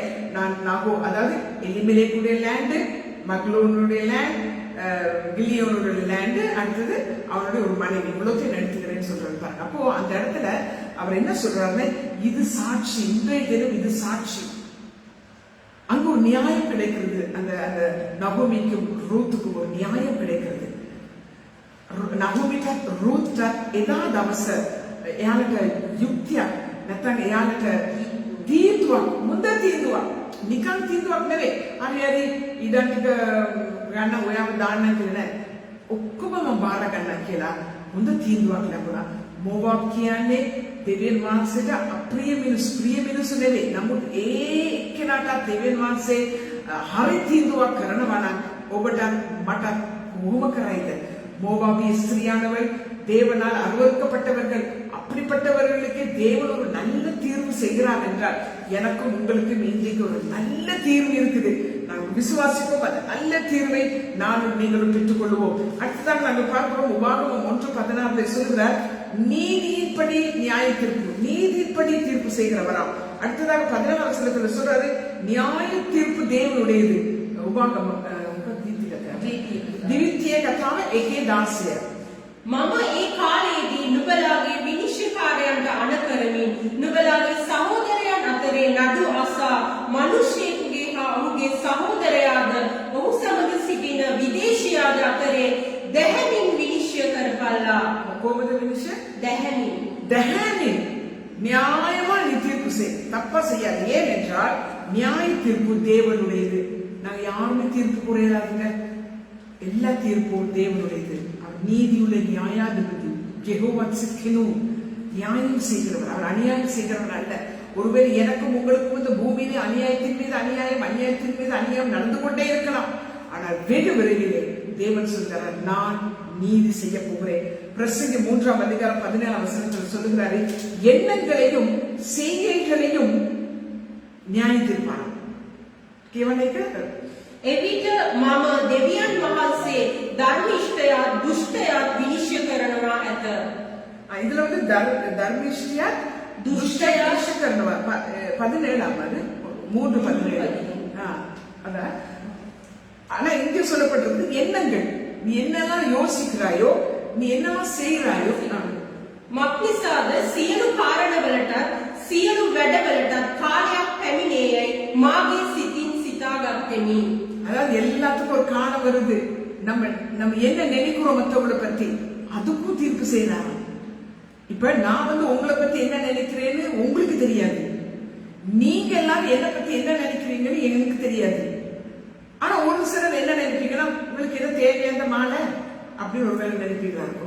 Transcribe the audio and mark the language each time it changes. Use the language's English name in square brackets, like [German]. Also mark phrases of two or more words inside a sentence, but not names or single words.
[Tamil] நான் அதாவது எலிமெலேக்குடைய லேண்டு, மக்லோனுடைய லேண்ட், கிலியோனுடைய லேண்டு, அடுத்தது அவனுடைய ஒரு மனைவி, இவ்வளோத்தையும் எடுத்துக்கிறேன்னு சொல்றாரு பாருங்க. அப்போ அந்த இடத்துல அவர் என்ன சொல்றாருன்னு, இது சாட்சி, இன்றைய தினம் இது சாட்சி. அங்க ஒரு நியாயம் கிடைக்கிறது. அந்த நகோமிக்கும் ரூத்துக்கும் ஒரு நியாயம் கிடைக்கிறது. [Sinhala] නහෝමිට රූත්ට එදා දවස එයාලට යුක්තියක් නැත්නම් එයාලට තීන්දුවක්, මුද තීන්දුවක්, නිකන් තීන්දුවක් නෙවෙයි. හරි ඉඩම් ටික ගන්න ඔයාව දාන්න කියලා නෑ. ඔක්කොම මම බාර ගන්නවා කියලා මුද තීන්දුවක් ලැබුණා. මෝවාබ් කියන්නේ දෙවියන් වහන්සේට අප්‍රිය මිනිස්සු, ප්‍රිය මිනිස්සු නෙවෙයි. නමුත් ඒ එක්කෙනාට දෙවියන් වහන්සේ හරි තීන්දුවක් කරනවා නම් ඔබට මට කොහොම කරයිද? [Tamil] மோவாபிய ஸ்திரியானவள் தேவனால் அருவருக்கப்பட்டவர்கள். அப்படிப்பட்டவர்களுக்கு தேவன் ஒரு நல்ல தீர்வு செய்கிறார் என்றால் எனக்கும் உங்களுக்கும் இன்றைக்கு ஒரு நல்ல தீர்வு இருக்குது. நாங்கள் விசுவாசிப்போம், அந்த நல்ல தீர்வை நானும் நீங்களும் பெற்றுக் கொள்வோம். அடுத்ததாக நாங்கள் பார்க்கிறோம், உபாகமம் 1:16 சொல்கிறார், நீதியின்படி நியாய தீர்ப்பு, நீதியின்படி தீர்ப்பு செய்கிறவராம். அடுத்ததாக 14 வசனத்துல சொல்றாரு, நியாய தீர்ப்பு தேவனுடையது. [Sinhala] உபாகமம் දිවිත්‍ය කතාව 1:16. මම ඒ කාලයේදී නුඹලාගේ විනිශ්චයකාරයන්ට අණ කරමින් නුඹලාගේ සහෝදරයන් අතරේ නඩු අසා මිනිසෙකුගේ හා ඔහුගේ සහෝදරයාද ඔහු සමග සිටින විදේශියාද අතරේ දැහැමින් විනිශ්චය කරපල්ලා. කොහොමද විනිශ්චය? දැහැමිன். [Tamil] දැහැමිன் நியாயமா நீ தீர்ப்பு செய். தப்பா செய்யாது. ஏனென்றால் நியாய தீர்ப்பு தேவனுடையது. நாங்க யாருமே தீர்ப்பு கூறாதுங்க. எல்லா தீர்ப்பும் தேவனுடையது. அவர் நீதியுள்ள நியாயாதிபதி. யெகோவா சிக்கினு நியாயம் செய்கிறவர். அவர் அநியாயம் செய்கிறவர் அல்ல. ஒருவேளை எனக்கும் உங்களுக்கும் இந்த பூமியிலே அநியாயத்தின் மீது அநியாயம் அநியாயத்தின் மீது அநியாயம் நடந்து கொண்டே இருக்கலாம். ஆனால் வெகு விரைவிலே தேவன் சொல்கிறார், நான் நீதி செய்ய போகிறேன். பிரசங்கி 3ஆம் அதிகாரம் 17ஆம் வசனத்தில் சொல்லுகிறாரு, எண்ணங்களையும் செய்கைகளையும் நியாயத்தீர்ப்பானாம். [Sinhala] එවිට මම දෙවියන් වහන්සේ ධර්මිෂ්ඨයාත් දුෂ්ටයාත් විනිශ්චය කරනවා ඇත. [Tamil] இதுல வந்து தர்மிஷ்டியா துஷ்டயா කරනවා 17ஆம் அது 3:17. அதான். ஆனா இங்க சொல்லப்பட்டிருக்கு எண்ணங்கள். நீ என்னெல்லாம் யோசிக்கிறாயோ, நீ என்னெல்லாம் செய்கிறாயோ. [Sinhala] මක්නිසාද සියලු කාරණවලට සියලු වැඩවලට කාලයක් පැමිණේයයි මාගේ සිතින් සිතාගත්තෙමි. [Tamil] அதாவது எல்லாத்துக்கும் ஒரு காலம் வருது. நம்ம என்ன நினைக்கிறோம் மற்றவங்களை பத்தி, அதுக்கும் தீர்ப்பு செய்யறாங்க. இப்ப நான் வந்து உங்களை பத்தி என்ன நினைக்கிறேன்னு உங்களுக்கு தெரியாது. நீங்க எல்லாரும் என்ன பத்தி என்ன நினைக்கிறீங்கன்னு எனக்கு தெரியாது. ஆனா ஒரு சிலர் என்ன நினைப்பீங்கன்னா, உங்களுக்கு எது தேவையான மாலை அப்படின்னு ஒரு வேலை நினைப்பீங்களா இருக்கும்.